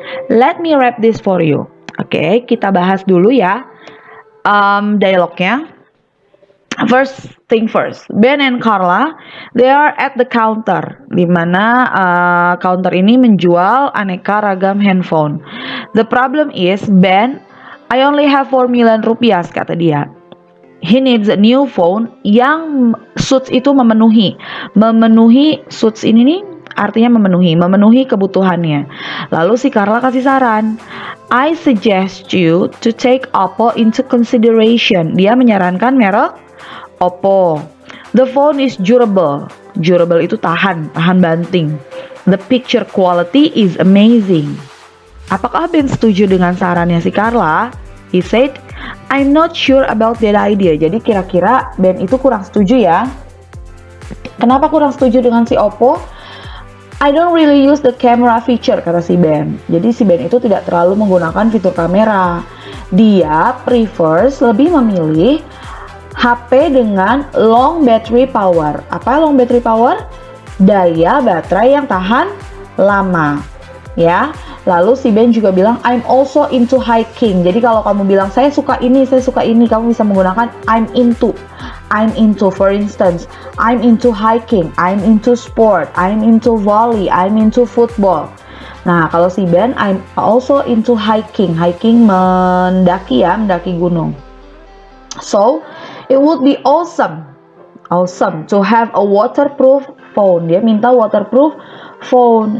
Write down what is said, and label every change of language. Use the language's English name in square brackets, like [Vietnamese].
[English] Let me wrap this for you. [Indonesian] Oke, kita bahas dulu ya dialognya. [English] First thing first, Ben and Carla, they are at the counter, [Indonesian] di mana counter ini menjual aneka ragam handphone. [English] The problem is, Ben, I only have 4 million rupiah, [Indonesian] kata dia. [English] He needs a new phone [Indonesian] yang suits itu memenuhi suits ini nih artinya memenuhi kebutuhannya. Lalu si Carla kasih saran, [English] I suggest you to take Oppo into consideration. [Indonesian] Dia menyarankan merek Oppo. [English] The phone is durable. [Indonesian] Durable itu tahan banting. [English] The picture quality is amazing. [Indonesian] Apakah Ben setuju dengan sarannya si Carla? [English] He said, I'm not sure about that idea. [Indonesian] Jadi kira-kira Ben itu kurang setuju ya. Kenapa kurang setuju dengan si Oppo? [English] I don't really use the camera feature, [Indonesian] kata si Ben. Jadi si Ben itu tidak terlalu menggunakan fitur kamera. Dia prefers, lebih memilih HP dengan long battery power. Apa long battery power? Daya baterai yang tahan lama. Ya. Lalu si Ben juga bilang, [English] I'm also into hiking. [Indonesian] Jadi kalau kamu bilang, saya suka ini, kamu bisa menggunakan I'm into. [English] For instance, I'm into hiking, I'm into sport, I'm into volley, I'm into football. [Indonesian] Nah, kalau si Ben, [English] I'm also into hiking. [Indonesian] Hiking mendaki gunung. [English] So, it would be awesome to have a waterproof phone. [Indonesian] Dia minta waterproof phone.